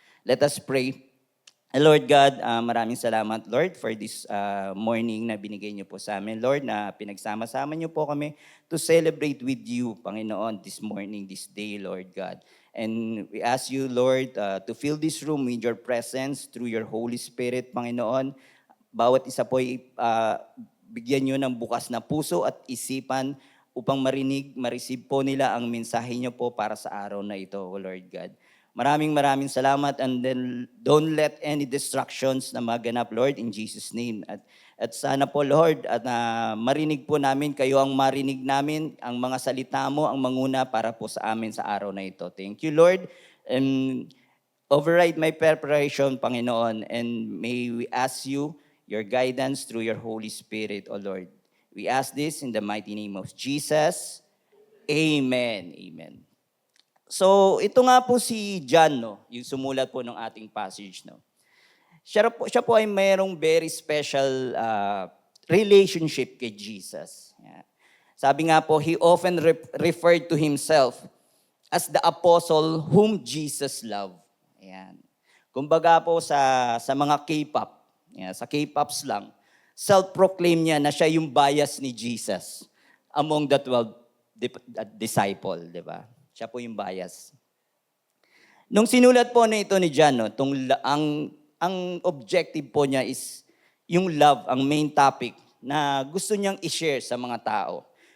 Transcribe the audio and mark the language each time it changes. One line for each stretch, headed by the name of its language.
English: Let us pray. Lord God,
Filipino: maraming salamat,
English: Lord, for this morning
Filipino: na binigay niyo po sa amin,
English: Lord,
Filipino: na pinagsama-sama niyo po kami
English: to celebrate with you, Panginoon, this morning, this day, Lord God. And we ask you, Lord, to fill this room with your presence through your Holy Spirit, Panginoon.
Filipino: Bawat isa po ay bigyan niyo ng bukas na puso at isipan upang marinig, ma-receive po nila ang mensahe niyo po para sa araw na ito, O Lord God.
English: Maraming salamat, and then don't let any distractions
Filipino: na maganap,
English: Lord, in Jesus' name.
Filipino: At sana po, Lord, at marinig po namin, kayo ang marinig namin, ang mga salita mo, ang manguna para po sa amin sa araw na ito.
English: Thank you, Lord. And override my preparation, Panginoon, and may we ask you your guidance through your Holy Spirit, O Lord. We ask this in the mighty name of Jesus.
Filipino: Amen. Amen. So, ito nga po si John, no, yung sumulat po ng ating passage, no. Siya po ay mayroong
English: very special relationship
Filipino: kay Jesus. Yeah. Sabi nga po,
English: he often referred to himself as the apostle whom Jesus loved.
Filipino: Ayan. Kumbaga po sa mga K-pop, sa K-pops lang, self-proclaim niya na siya yung bias ni Jesus
English: among the 12 disciple,
Filipino: di ba? Siya po yung bias. Nung sinulat po na ito ni John, no, ang objective po niya is yung love, ang main topic na gusto niyang i-share sa mga tao.